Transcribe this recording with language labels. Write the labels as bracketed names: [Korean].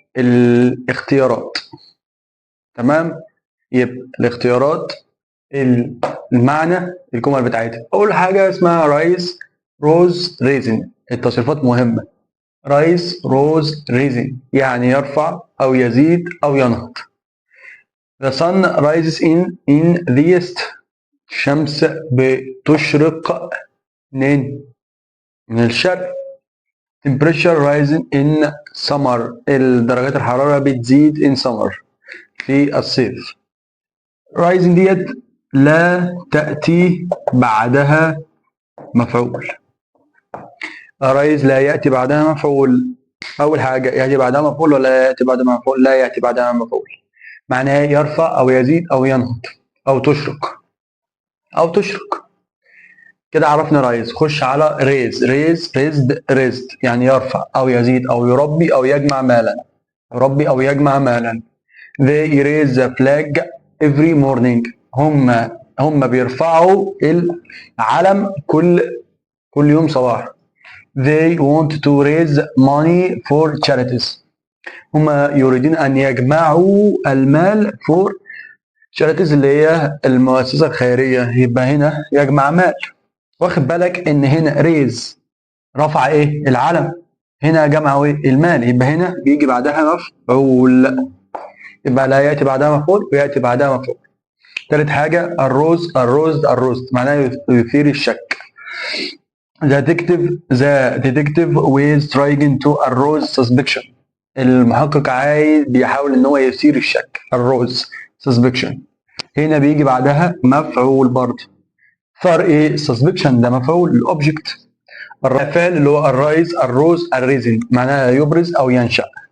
[Arabic] الاختيارات. تمام. يبقى الاختيارات، المعنى، الجمل بتاعتها. أول حاجة اسمها رايز، روز، ريزن. التصريفات مهمة. رايز، روز، ريزن يعني يرفع أو يزيد أو ينهض. [English] The sun rises in the east. [Arabic] الشمس بتشرق منين؟ من الشرق. [English] Temperature rising in summer. [Arabic] درجات الحرارة بتزيد [English] in summer [Arabic] في الصيف. rising ديت لا تأتي بعدها مفعول. rise لا يأتي بعدها مفعول. أول حاجة يأتي بعدها مفعول ولا يأتي بعدها مفعول؟ لا يأتي بعدها مفعول. معناها يرفع أو يزيد أو ينهض أو تشرق أو تشرق. كده عرفنا رايز. خش على ريز. ريزد، ريزد يعني يرفع أو يزيد أو يربي أو يجمع مالا. يربي أو يجمع مالا. [English] They raise the flag every morning. [Arabic] هم بيرفعوا العلم كل يوم صباح. [English] They want to raise money for charities. [Arabic] هم يريدون أن يجمعوا المال [English] for charities [Arabic] اللي هي المؤسسة الخيرية. يبقى هنا يجمع مال. واخد بالك إن هنا ريز رفع إيه؟ العلم. هنا جمع إيه؟ المال. يبقى هنا بيجي بعدها مفعول. يبقى لا يأتي بعدها مفعول ويأتي بعدها مفعول. تالت حاجة الروز معناها يثير الشك. [English] The detective was trying to arouse suspicion. [Arabic] المحقق بيحاول ان هو يثير الشك. [English] arouse suspicion. [Arabic] هنا بيجي بعدها مفعول برضه. فرق ايه؟ suspicion ده مفعول الاوبجكت. الفعل اللي هو الروز الريزن معناها يبرز او ينشأ.